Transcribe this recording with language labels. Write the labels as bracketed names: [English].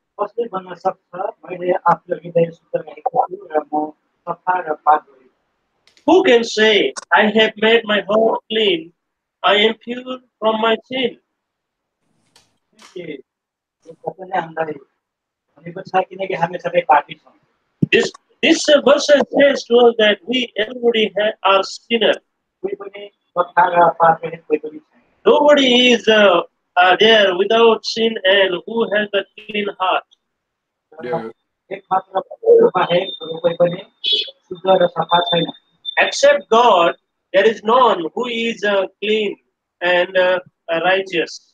[Nepali] कसले भन्न सक्छ मैले आफ्नो हृदय शुद्ध राखेको छु र म सफा र पाप गरेको [English] Who can say, I have made my heart clean, I am pure from my sin? [Nepali] छु यो कसैले हामीलाई भनेको छ किनकि हामी सबै पापी छौँ [English] This verse says to us that we everybody are sinners. [Nepali] कोही पनि सफा र पाप रहित कोही पनि छैन [English] Nobody is there without sin and who has a clean heart. Yeah. [Nepali] एक मात्र बाहेक अरू कोही पनि शुद्ध र सफा छैन [English] Except God, there is none who is clean and righteous.